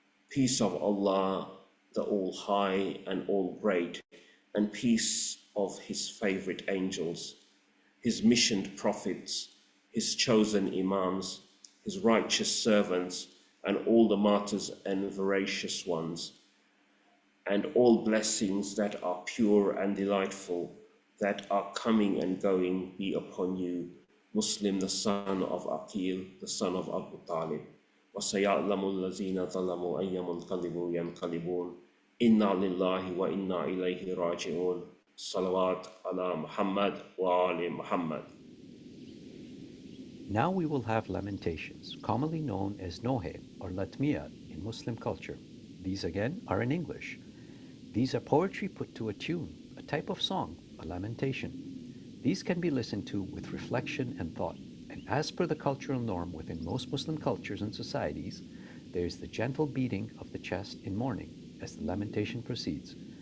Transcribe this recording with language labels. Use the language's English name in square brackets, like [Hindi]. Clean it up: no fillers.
[English] Peace of Allah, the All-High and All-Great, and peace of His favorite angels, His missioned prophets, His chosen Imams, His righteous servants, and all the martyrs and veracious ones, and all blessings that are pure and delightful, that are coming and going, be upon you, Muslim, the son of Aqeel, the son of Abu Talib. [Arabic] وَسَيَعْلَمُ الَّذِينَ ظَلَمُوا أَيَّ مُنْقَلِبُ يَنْقَلِبُونَ إِنَّا لِلَّهِ وَإِنَّا إِلَيْهِ رَاجِعُونَ Salawat ala Muhammad wa ali Muhammad. [English] Now we will have lamentations, commonly known as Nohe or Latmiyat in Muslim culture. These again are in English. These are poetry put to a tune, a type of song, a lamentation. These can be listened to with reflection and thought, and as per the cultural norm within most Muslim cultures and societies, there is the gentle beating of the chest in mourning as the lamentation proceeds.